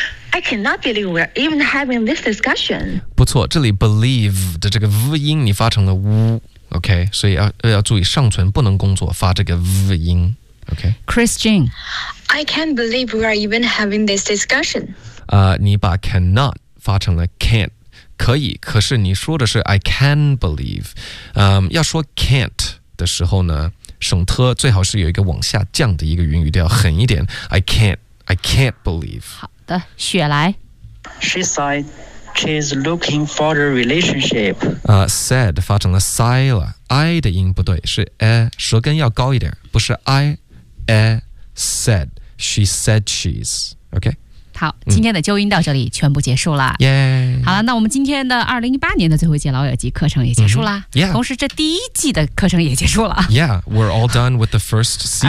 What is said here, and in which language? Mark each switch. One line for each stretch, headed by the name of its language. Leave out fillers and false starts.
English: I cannot believe we're even having this discussion。
Chinese: 不错，这里 believe 的这个 v 音你发成了 w，OK，、okay? 所以要注意上唇不能工作，发这个 v 音 ，OK。 Christian，
English: I can't believe we're even having this discussion。
Chinese: 你把 cannot 发成了 can't， 可以，可是你说的是 I can believe。要说 can't 的时候呢？省特最好是有一个往下降的一个韵语调，狠一点。
English: I can't believe。
Chinese: 好的，雪莱。
English: She said she's looking for a relationship.
Chinese: Said 发成了 sigh 了 ，i 的音不对，是 a， 舌根要高一点，不是 i。
English: a said she said she's OK。
Chinese: 好，今天的纠音到这里全部结束了。耶、yeah. ！好了，那我们今天的2018年的最后一节老友记课程也结束了。 Mm-hmm. Yeah. 同时，这第一季的课程也结束了。
English: Yeah, we're all done with the first season.